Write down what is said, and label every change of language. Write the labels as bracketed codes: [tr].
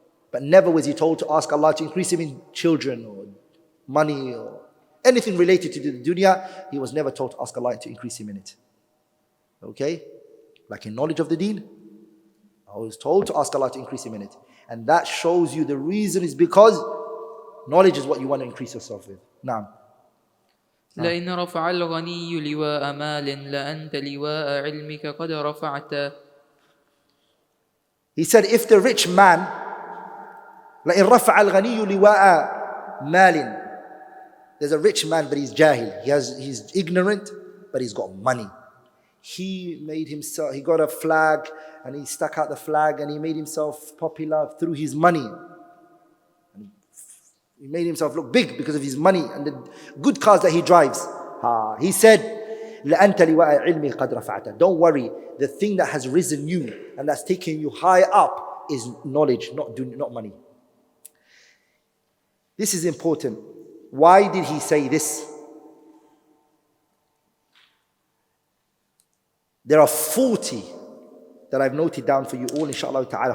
[en] But never was he told to ask Allah to increase him in children or money or anything related to the dunya. He was never told to ask Allah to increase him in it. Okay? Like in knowledge of the deen, I was told to ask Allah to increase him in it. And that shows you the reason is because knowledge is what you want to increase yourself with. Now. [ar] لئن رفع الغني لواء مال لأنت لواء علمك قد رفعت. [en] He said, if the rich man, [ar] لئن رفع الغني لواء مال, [en] there's a rich man but he's jahil, he's ignorant but he's got money. He made himself, he got a flag and he stuck out the flag and he made himself popular through his money. He made himself look big because of his money and the good cars that he drives. He said, [ar] لَأَنْتَ لِوَاءَ عِلْمِي قَدْ رَفَعْتَ. [en] Don't worry, the thing that has risen you and that's taken you high up is knowledge, not money. This is important. Why did he say this? There are 40 that I've noted down for you all, inshallah ta'ala.